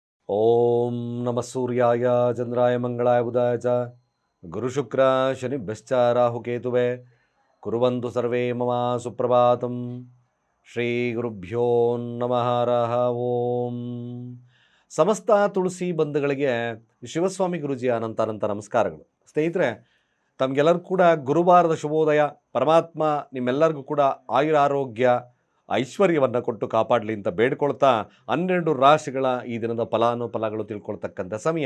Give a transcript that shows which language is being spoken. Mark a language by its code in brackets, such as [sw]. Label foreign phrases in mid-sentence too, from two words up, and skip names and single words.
[sa] ಓಂ ನಮಃ ಸೂರ್ಯಾಯ ಚಂದ್ರಾಯ ಮಂಗಳಾಯ ಬುಧಾಯ ಚ ಗುರುಶುಕ್ರ ಶನಿಭ್ಯಶ್ಚ ರಾಹುಕೇತುವೆ ಕುರ್ವಂತು ಸರ್ವೇ ಮಮ ಸುಪ್ರಭಾತಂ. ಶ್ರೀ ಗುರುಭ್ಯೋ ನಮಃ ಹರಃ ಓಂ. [kn] ಸಮಸ್ತ ತುಳಸಿ ಬಂಧುಗಳಿಗೆ ಶಿವಸ್ವಾಮಿ ಗುರುಜಿಯ ಅನಂತ ನಮಸ್ಕಾರಗಳು. ಸ್ನೇಹಿತರೆ, ತಮಗೆಲ್ಲರಿಗೂ ಕೂಡ ಗುರುವಾರದ ಶುಭೋದಯ. ಪರಮಾತ್ಮ ನಿಮ್ಮೆಲ್ಲರಿಗೂ ಕೂಡ ಆಯುರಾರೋಗ್ಯ ಐಶ್ವರ್ಯವನ್ನು ಕೊಟ್ಟು ಕಾಪಾಡಲಿ ಅಂತ ಬೇಡ್ಕೊಳ್ತಾ 12 ರಾಶಿಗಳ ಈ ದಿನದ ಫಲಾನುಫಲಗಳು ತಿಳ್ಕೊಳ್ತಕ್ಕಂಥ ಸಮಯ.